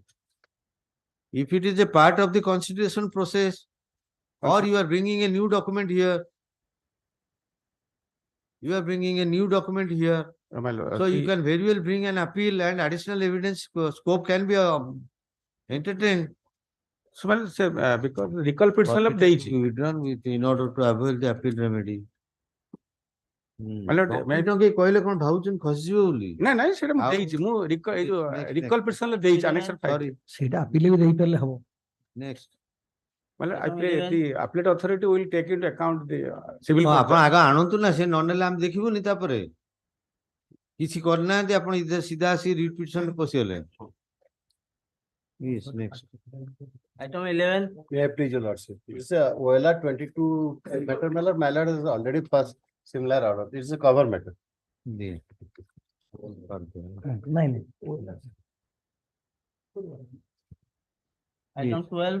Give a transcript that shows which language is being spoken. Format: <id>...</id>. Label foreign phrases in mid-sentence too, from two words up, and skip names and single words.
<en>If it is a part of the consideration process, or you are bringing a new document here, so you can very well bring an appeal and additional evidence scope can be entertained. So well, say, because recall petition of withdrawn with in order to avail the appeal remedy.</en> <or>କହିଲେ କଣ ଭାବୁଛନ୍ତି ଖସିଯିବ ବୋଲି? ନାଇଁ ସେଇଟା ମୁଁ ଦେଇଛି ମୁଁ</or> <en>recall petition</en> <or>ଦେଇଛି annexure 5. ସେଇଟା appeal ବି ଦେଇପାରିଲେ ହବ.</or> <en>Next. Well, the appellate authority will take into account the civil court.</en> <or>ଆପଣ ଆଗ ଆଣନ୍ତୁ ନା, ସେ ନ ନେଲେ ଆମେ ଦେଖିବୁନି ତାପରେ କିଛି କରିନାହାନ୍ତି ଆପଣ ସିଧା ଆସି</or> <en>writ petition</en> <or>ପଶିଗଲେ.</or> <en>Yes, next. Item 11. May I please your lordship? It's a OLR 22 matter. My lord has already passed similar order. It's a cover matter. Yeah. Item 12.</en>